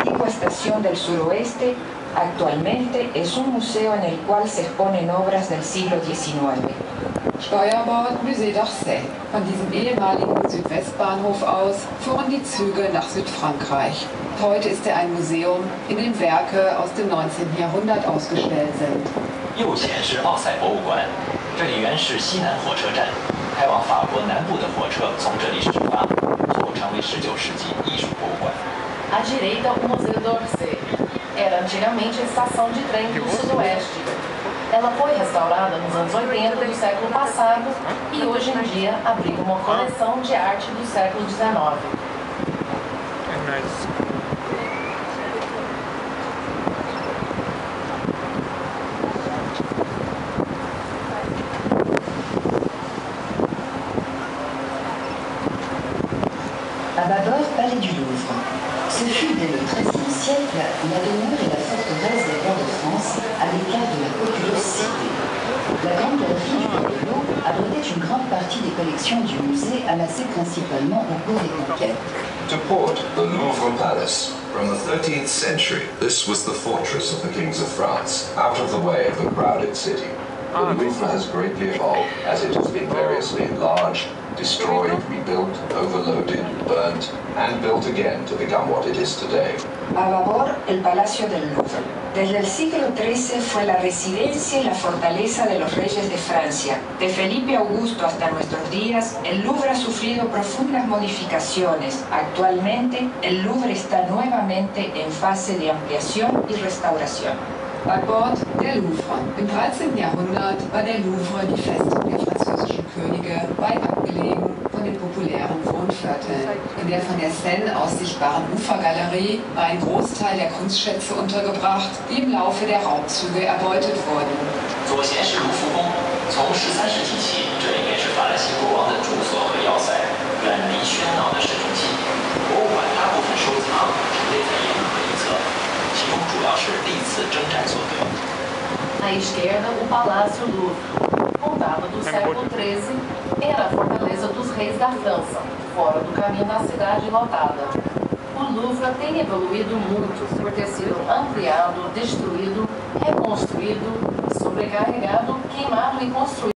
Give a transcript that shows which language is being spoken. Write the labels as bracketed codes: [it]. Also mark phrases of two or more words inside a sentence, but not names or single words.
[es] estación del suroeste, actualmente es un museo en el cual se exponen obras del siglo XIX. [de] Steuerbord Musée d'Orsay. Von diesem ehemaligen Südwestbahnhof aus fuhren die Züge nach Südfrankreich. Heute ist er ein Museum, in dem Werke aus dem 19. Jahrhundert ausgestellt sind. [zh] 右前是奥赛博物馆，这里原是西南火车站，开往法国南部的火车从这里始发，后成为19世纪艺术博物馆。 [pt] À direita, o Museu d'Orsay. Era antigamente a estação de trem do Sudoeste. Ela foi restaurada nos anos 80 do século passado e hoje em dia abriga uma coleção de arte do século XIX. [fr] À bâbord, palais du Louvre. Ce fut dès le XIIIe siècle la demeure et la forteresse des rois de France à l'écart de la populeuse cité. La grande galerie du Palais de l'Eau abritait une grande partie des collections du musée amassées principalement au cours des conquêtes. [en] To port, the Louvre Palace. From the 13th century, this was the fortress of the kings of France, out of the way of the crowded city. The Louvre has greatly evolved as it has been variously enlarged, destroyed, rebuilt, overloaded, burnt, and built again to become what it is today. [es] A babor, el Palacio del Louvre. Desde el siglo XIII fue la residencia y la fortaleza de los reyes de Francia. De Felipe Augusto hasta nuestros días, el Louvre ha sufrido profundas modificaciones. Actualmente, el Louvre está nuevamente en fase de ampliación y restauración. [de] Bâbord, der Louvre. Im 13. Jahrhundert war der Louvre die Festung der französischen Könige, weit abgelegen von den populären Wohnvierteln. In der von der Seine aus sichtbaren Ufergalerie war ein Großteil der Kunstschätze untergebracht, die im Laufe der Raubzüge erbeutet wurden. [zh] 左前是卢浮宫，从13世纪起，这里便是法兰西国王的住所和要塞，远离喧闹的市中心。博物馆大部分收藏陈列在一路的一侧。其中主要是历次征战所得。 [pt] À esquerda, o Palácio Louvre. Fundado do século XIII, era a fortaleza dos reis da França, fora do caminho da cidade lotada. O Louvre tem evoluído muito por ter sido ampliado, destruído, reconstruído, sobrecarregado, queimado e construído.